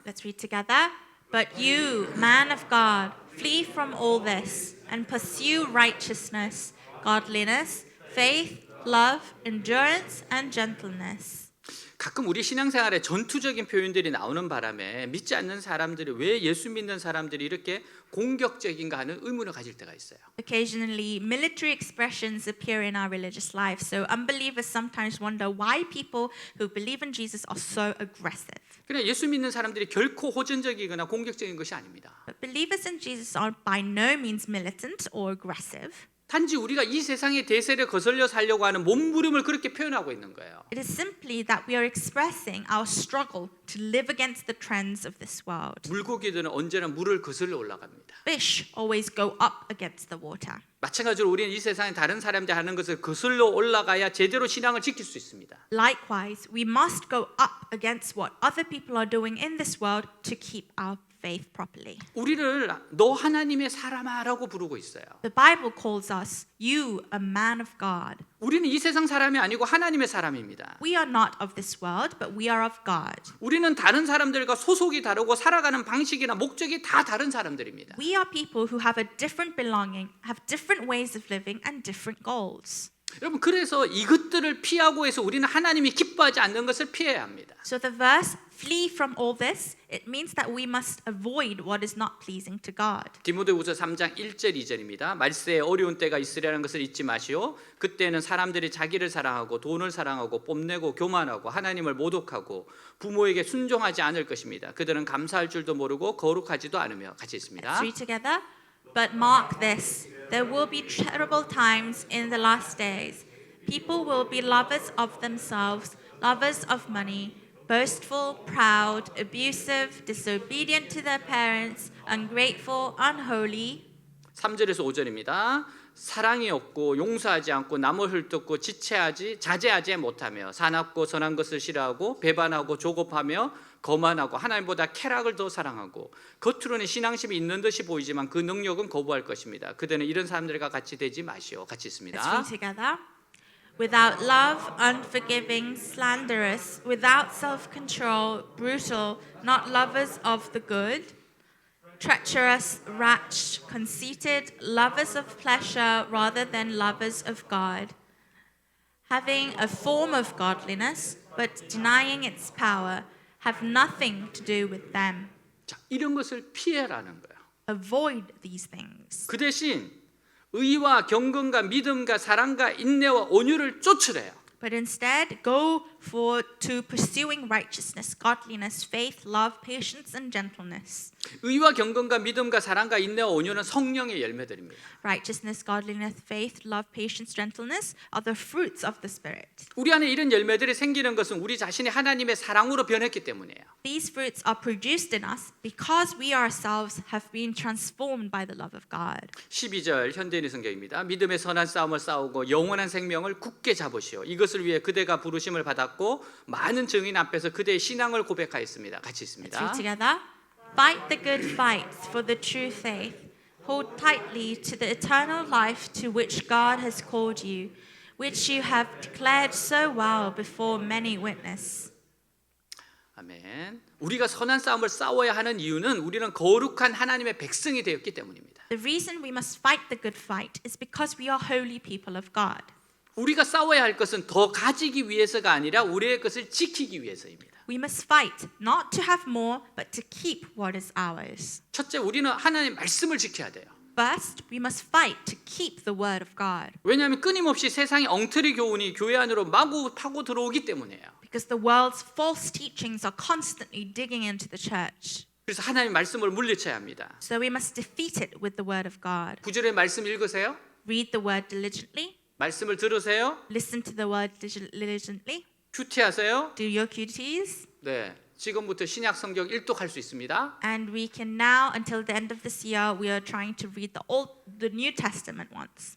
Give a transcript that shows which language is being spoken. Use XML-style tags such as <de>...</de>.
<en>Let's read together. But you, man of God, flee from all this and pursue righteousness, godliness, faith, love, endurance, and gentleness.</en> <ko>가끔 우리 신앙생활에 전투적인 표현들이 나오는 바람에 믿지 않는 사람들이 왜 예수 믿는 사람들이 이렇게 공격적인가 하는 의문을 가질 때가 있어요.</ko> <en>Occasionally, military expressions appear in our religious life, so unbelievers sometimes wonder why people who believe in Jesus are so aggressive.</en> <ko>그러나 예수 믿는 사람들이 결코 호전적이거나 공격적인 것이 아닙니다.</ko> <en>But believers in Jesus are by no means militant or aggressive.</en> <ko>단지 우리가 이 세상의 대세를 거슬려 살려고 하는 몸부림을 그렇게 표현하고 있는 거예요.</ko> <en>It is simply that we are expressing our struggle to live against the trends of this world.</en> <ko>물고기들은 언제나 물을 거슬러 올라갑니다.</ko> <en>Fish always go up against the water.</en> <ko>마찬가지로 우리는 이 세상에 다른 사람들이 하는 것을 거슬러 올라가야 제대로 신앙을 지킬 수 있습니다.</ko> <en>Likewise, we must go up against what other people are doing in this world to keep our faith properly.</en> <ko>우리를 너 하나님의 사람아라고 부르고 있어요.</ko> <en>The Bible calls us, you, a man of God.</en> <ko>우리는 이 세상 사람이 아니고 하나님의 사람입니다.</ko> <en>We are not of this world, but we are of God.</en> <ko>우리는 다른 사람들과 소속이 다르고 살아가는 방식이나 목적이 다 다른 사람들입니다.</ko> <en>We are people who have a different belonging, have different ways of living, and different goals.</en> <ko>여러분 그래서 이것들을 피하고 해서 우리는 하나님이 기뻐하지 않는 것을 피해야 합니다.</ko> <en>So the verse, flee from all this, it means that we must avoid what is not pleasing to God.</en> <ko>디모데후서 3장 1절 2절입니다. 말세에 어려운 때가 있으리라는 것을 잊지 마시오. 그때는 사람들이 자기를 사랑하고 돈을 사랑하고 뽐내고 교만하고 하나님을 모독하고 부모에게 순종하지 않을 것입니다. 그들은 감사할 줄도 모르고 거룩하지도 않으며 같이 있습니다.</ko> <en>Let's read together. But mark this, there will be terrible times in the last days. People will be lovers of themselves, lovers of money, boastful, proud, abusive, disobedient to their parents, ungrateful, unholy.</en> <ko>3절에서 5절입니다. 사랑이 없고 용서하지 않고 남을 헐뜯고 자제하지 못하며 사납고 선한 것을 싫어하고 배반하고 조급하며 거만하고 하나님보다 쾌락을 더 사랑하고 겉으로는 신앙심이 있는 듯이 보이지만 그 능력은 거부할 것입니다. 그대는 이런 사람들과 같이 되지 마시오. 같이</ko> <en>Let's</en> <ko>있습니다.</ko> <en>read together. Without love, unforgiving, slanderous, without self-control, brutal, not lovers of the good, treacherous, rash, conceited, lovers of pleasure rather than lovers of God, having a form of godliness, but denying its power, have nothing to do with them.</en> <ko>자, 이런 것을 피해라는 거예요.</ko> <en>Avoid these things.</en> <ko>그 대신 의와 경건과 믿음과 사랑과 인내와 온유를 쫓으래요.</ko> <en>But instead, go to pursuing righteousness, godliness, faith, love, patience, and gentleness.</en> <ko>의와 경건과 믿음과 사랑과 인내와 온유는 성령의 열매들입니다.</ko> <en>Righteousness, godliness, faith, love, patience, gentleness are the fruits of the Spirit.</en> <ko>우리 안에 이런 열매들이 생기는 것은 우리 자신이 하나님의 사랑으로 변했기 때문이에요.</ko> <en>These fruits are produced in us because we ourselves have been transformed by the love of God.</en> <ko>12절 현대인의 성경입니다. 믿음의 선한 싸움을 싸우고 영원한 생명을 굳게 잡으시오. 이것을 위해 그대가 부르심을 받았고 많은 증인 앞에서 그대의 신앙을 고백하였습니다. 같이</ko> <en>Let's</en> <ko>있습니다.</ko> <en>read together. Fight the good fight for the true faith. Hold tightly to the eternal life to which God has called you, which you have declared so well before many witnesses.</en> <ko>아멘. 우리가 선한 싸움을 싸워야 하는 이유는 우리는 거룩한 하나님의 백성이 되었기 때문입니다.</ko> <en>The reason we must fight the good fight is because we are holy people of God.</en> <ko>우리가 싸워야 할 것은 더 가지기 위해서가 아니라 우리의 것을 지키기 위해서입니다.</ko> <en>We must fight not to have more, but to keep what is ours.</en> <ko>첫째, 우리는 하나님의 말씀을 지켜야 돼요.</ko> <en>First, we must fight to keep the word of God.</en> <ko>왜냐하면 끊임없이 세상의 엉터리 교훈이 교회 안으로 마구 파고 들어오기 때문이에요.</ko> <en>Because the world's false teachings are constantly digging into the church.</en> <ko>그래서 하나님의 말씀을 물리쳐야 합니다.</ko> <en>So we must defeat it with the word of God.</en> <ko>9절의 말씀 읽으세요.</ko> <en>Read the word diligently.</en> <ko>말씀을 들으세요.</ko> <en>Listen to the word diligently.</en> <ko>큐티하세요.</ko> <en>Do your QTs.</en> <ko>네, 지금부터 신약 성경 1독할 수 있습니다.</ko> <en>And we can now, until the end of this year, we are trying to read the New Testament once.</en>